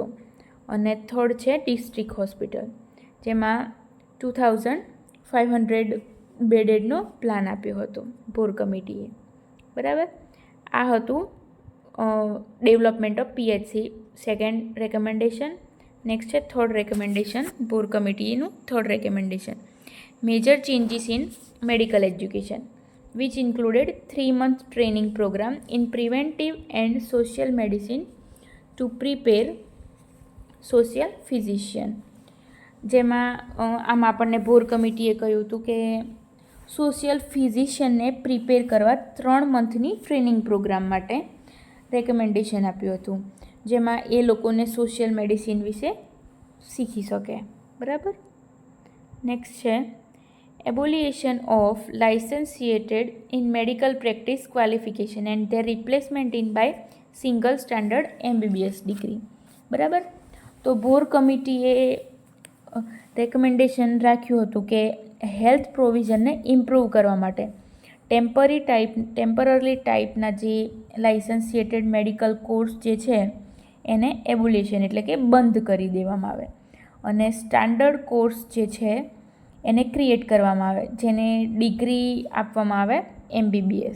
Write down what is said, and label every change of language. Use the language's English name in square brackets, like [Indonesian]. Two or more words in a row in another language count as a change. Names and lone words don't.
[Gujarati] અને થર્ડ છે [English] district hospital, [Gujarati] જેમાં 2500 બેડેડનો પ્લાન આપ્યો હતો બોર કમિટીએ. બરાબર, આ હતું [English] development of PHC second recommendation. નેક્સ્ટ છે third recommendation, બોર કમિટીનું third recommendation. major changes in medical education which included 3-month training program in preventive and social medicine to prepare social physician. [Gujarati] જેમાં આમાં આપણને બોર કમિટીએ કહ્યું હતું કે સોશિયલ ફિઝિશિયનને પ્રિપેર કરવા 3 મંથની [English] training program [Gujarati] માટે રેકમેન્ડેશન આપ્યું હતું, જેમાં એ લોકોને [English] social medicine [Gujarati] વિશે શીખી શકે. બરાબર. [English] નેક્સ્ટ છે abolition of licentiated in medical practice qualification and their replacement in by single standard MBBS degree. [Gujarati] બરાબર. તો બોર કમિટીએ રેકમેન્ડેશન રાખ્યું હતું કે હેલ્થ પ્રોવિઝનને ઇમ્પ્રૂવ કરવા માટે ટેમ્પરરી ટાઈપના જે [English] licentiated medical course [Gujarati] જે છે એને એબોલિશન એટલે કે બંધ કરી દેવામાં આવે અને [English] standard course [Gujarati] જે છે એને ક્રિએટ કરવામાં આવે, જેને ડિગ્રી આપવામાં આવે MBBS.